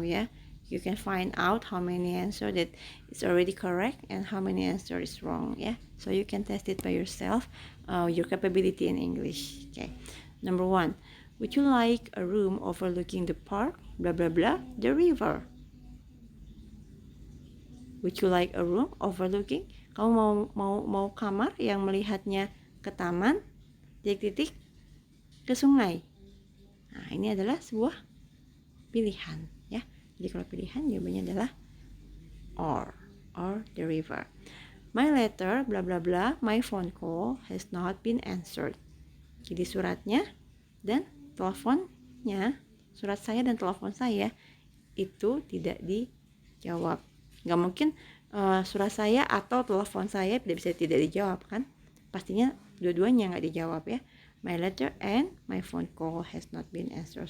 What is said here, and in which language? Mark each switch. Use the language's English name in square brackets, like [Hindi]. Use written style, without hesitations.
[English] Yeah, you can find out how many answer that is already correct and how many answer is wrong. Yeah, so you can test it by yourself, your capability in English. Okay, number 1, would you like a room overlooking the park, blah blah blah, the river? Would you like a room overlooking? [Indonesian] Kamu mau kamar yang melihatnya ke taman, titik-titik, ke sungai. Nah, ini adalah sebuah pilihan, ya. Jadi kalau pilihan jawabannya adalah [English] or the river. My letter, bla bla bla, my phone call has not been answered. [Indonesian] Jadi suratnya dan teleponnya, surat saya dan telepon saya itu tidak dijawab. Nggak mungkin surat saya atau telepon saya tidak dijawab kan? Pastinya dua-duanya nggak dijawab ya. [English] My letter and my phone call has not been answered.